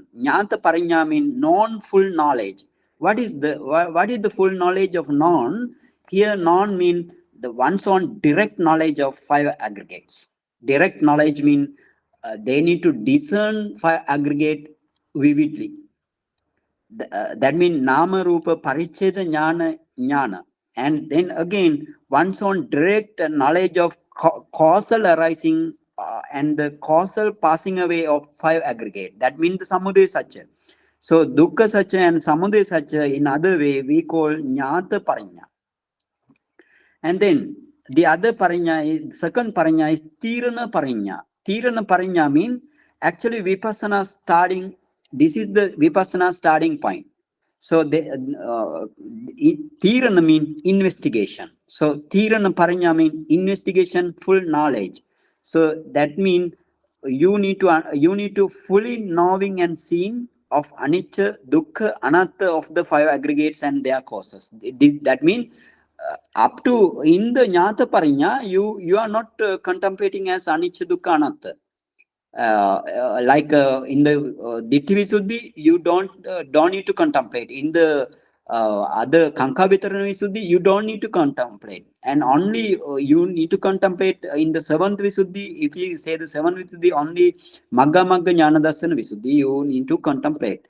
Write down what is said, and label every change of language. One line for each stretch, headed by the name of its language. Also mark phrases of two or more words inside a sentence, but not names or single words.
Pali: Jnata parinya
English: means non-full knowledge. What is the full knowledge of non? Here non means the one's on direct knowledge of 5 aggregates. Direct knowledge means they need to discern 5 aggregate vividly. That means
Pali: nama rupa paricheda jnana.
English: And then again, one's on direct knowledge of causal arising and the causal passing away of 5 aggregate. That means the
Pali: samudaya satya.
English: So
Pali: dukkha satya
English: and
Pali: samudaya satya,
English: in other way we call
Pali: jnata parinya.
English: And then the other parinya second parinya is
Pali: tirana parinya. Tirana parinya
English: means actually vipassana starting. This is the vipassana starting point. So tirana means investigation. So
Pali: tirana parinya
English: means investigation, full knowledge. So that means you need to fully knowing and seeing of
Pali: anicca, dukkha, anatta
English: of the 5 aggregates and their causes. That means up to in the
Pali: jnata parinya,
English: you are not contemplating as
Pali: anicca, dukkha, anatta.
English: In the
Pali: Ditti Visuddhi,
English: you don't need to contemplate. In the other
Pali: Kanka Vitarana Visuddhi,
English: you don't need to contemplate. And only you need to contemplate in the 7th Visuddhi. If you say the 7th Visuddhi, only
Pali: Magga Jnana Darsana Visuddhi,
English: you need to contemplate.